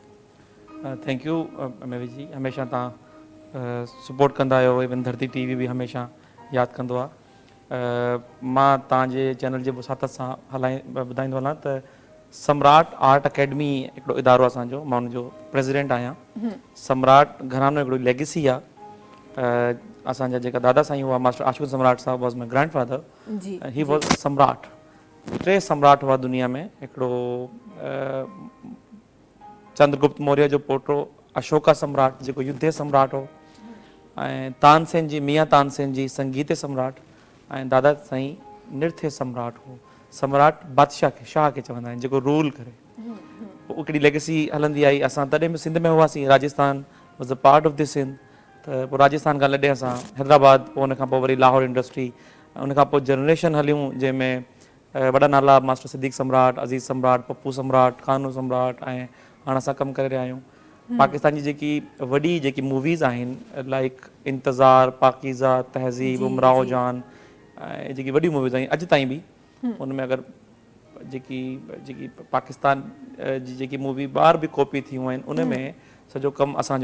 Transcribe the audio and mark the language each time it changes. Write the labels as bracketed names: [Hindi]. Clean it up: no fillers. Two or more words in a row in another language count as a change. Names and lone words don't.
[English] Thank you [Sindhi] मेवी जी, हमेशह तव्हां सपोर्ट कंदा आहियो, इवन धरती टीवी बि हमेशह यादि कंदो आहे। मां तव्हांजे चैनल जे वसातत सां ॿुधाईंदो हलां त सम्राट आर्ट अकेडमी हिकिड़ो इदारो आहे असांजो, मां हुनजो प्रेसिडेंट आहियां। सम्राट घरानो हिकिड़ो लेगेसी आहे। असांजा जेका दादा साईं हुआ मास्टर आशुतोष सम्राट साहब [English] was my grand father, he was [Sindhi] सम्राट। 3 सम्राट हुआ दुनिया में, हिकिड़ो चंद्रगुप्त मौर्य जो पोटो अशोका सम्राट जेको युद्धे सम्राट हो, ऐं तानसेन जी मियाँ तानसेन जी संगीते सम्राट, ऐं दादा साईं नृत्य सम्राट हो। सम्राट बादशाह खे शाह खे चवंदा आहिनि जेको रूल करे। पोइ हिकिड़ी लेगेसी हलंदी आई। असां तॾहिं बि सिंध में हुआसीं, राजस्थान [English] was a part of this [Sindhi] सिंध। त पोइ राजस्थान खां लॾे असां हैदराबाद, पोइ हुन खां पोइ वरी लाहौर इंडस्ट्री, उन खां पोइ जनरेशन हलियूं जंहिंमें वॾा नाला मास्टर सिद्दीक़ सम्राट, अज़ीज़ सम्राट, पप्पू सम्राट, कानू सम्राट, ऐं हाणे असां कमु करे रहिया आहियूं। पाकिस्तान जी जेकी वॾी जेकी मूवीज़ आहिनि लाइक इंतज़ार, पाकीज़ा, तहज़ीब, उमराव जान, ऐं जेकी वॾियूं मूवीज़ आहिनि अॼु ताईं बि हुन में अगरि जेकी पाकिस्तान जी जेकी मूवी ॿाहिरि बि कॉपी थियूं आहिनि उन में सॼो कमु असांजो।